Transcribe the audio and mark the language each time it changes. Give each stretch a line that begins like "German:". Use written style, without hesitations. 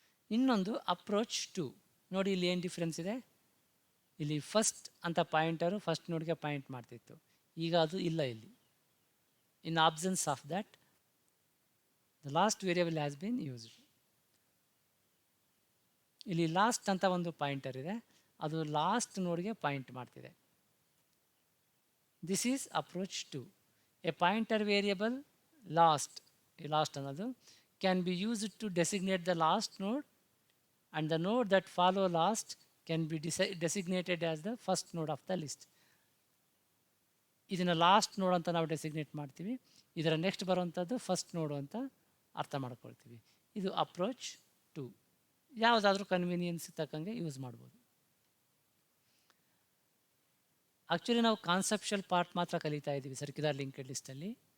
Kannada: ಇನ್ನೊಂದು ಅಪ್ರೋಚ್ 2 ನೋಡಿ, ಇಲ್ಲಿ ಏನು ಡಿಫ್ರೆನ್ಸ್ ಇದೆ. ಇಲ್ಲಿ ಫಸ್ಟ್ ಅಂತ ಪಾಯಿಂಟರು ಫಸ್ಟ್ ನೋಡ್ಗೆ ಪಾಯಿಂಟ್ ಮಾಡ್ತಿತ್ತು, ಈಗ ಅದು ಇಲ್ಲ.
English: ಇಲ್ಲಿ in absence of that the last variable has been used.
Kannada: ಇಲ್ಲಿ ಲಾಸ್ಟ್ ಅಂತ ಒಂದು ಪಾಯಿಂಟರ್ ಇದೆ, ಅದು ಲಾಸ್ಟ್ ನೋಡ್ಗೆ ಪಾಯಿಂಟ್ ಮಾಡ್ತಿದೆ.
English: This is approach 2. A pointer variable last ಅನ್ನೋದು can be used to designate the last node, and the node that follow last can be designated as the first node of the list.
Kannada: ಇದನ್ನು last ನೋಡ್ ಅಂತ ನಾವು designate ಮಾಡ್ತೀವಿ, ಇದರ next ಬರುವಂಥದ್ದು first ನೋಡು ಅಂತ ಅರ್ಥ ಮಾಡ್ಕೊಳ್ತೀವಿ. ಇದು ಅಪ್ರೋಚ್ 2. ಯಾವುದಾದ್ರೂ ಕನ್ವೀನಿಯನ್ಸ್ ತಕ್ಕಂಗೆ ಯೂಸ್ ಮಾಡ್ಬೋದು. ಆ್ಯಕ್ಚುಲಿ ನಾವು ಕಾನ್ಸೆಪ್ಷುಯಲ್ ಪಾರ್ಟ್ ಮಾತ್ರ ಕಲಿತಾ ಇದ್ದೀವಿ ಸರ್ಕ್ಯುಲರ್ ಲಿಂಕ್ಡ್ ಲಿಸ್ಟಲ್ಲಿ.